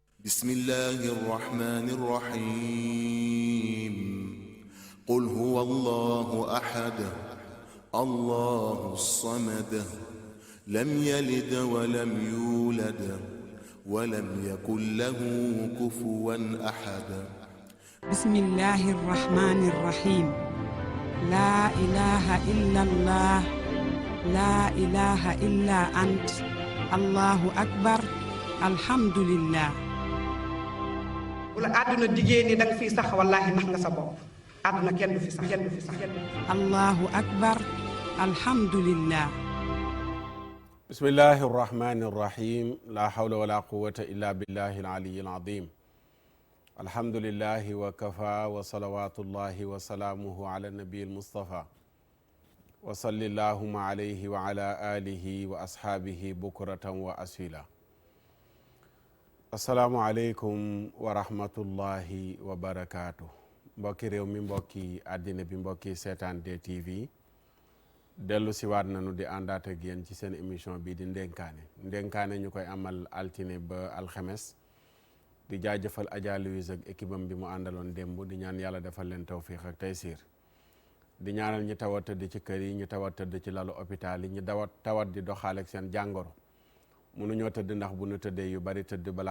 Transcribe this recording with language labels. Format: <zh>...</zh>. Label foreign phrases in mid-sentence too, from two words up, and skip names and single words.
<ar>بسم الله الرحمن الرحيم قل هو الله أحد الله الصمد لم يلد ولم يولد ولم يكن له كفوا أحد بسم الله الرحمن الرحيم لا إله إلا الله لا إله إلا أنت الله أكبر الحمد لله.</ar> <wo>wala àdduna jigéen ñi da nga fiy sax wallaahi nax nga sa bopp àdduna kenn du fi sax kenn du fi sax.</wo> <ar>الله أكبر الحمد لله. بسم الله الرحمن الرحيم لا حول ولا قوة إلا بالله العلي العظيم الحمد لله وكفى وصلوات الله وسلامه على النبي المصطفى وصلى اللهم عليه وعلى آله وأصحابه بكرة وأسيلا. السلام عليكم ورحمة الله وبركاته.</ar> <wo>mbokki réew mi mbokki àddina bi mbokki seetaan DTV dellu si waat nañu di àndaat ak yéen ci seen émission bii di ndénkaane ñu koy amal altine ba alxemes di jaajëfal Adja Louise ak équipe am bi mu àndaloon démb di ñaan yàlla defal leen tawfiix ak taysiir di ñaanal ñi tawat tëdd ci kër yi ñu tawat tëdd ci lalu hôpital yi ñu tawat di doxaale ak seen jàngoro mënuñoo tëdd ndax bu ñu tëddee yu bari tëdd balaa</wo>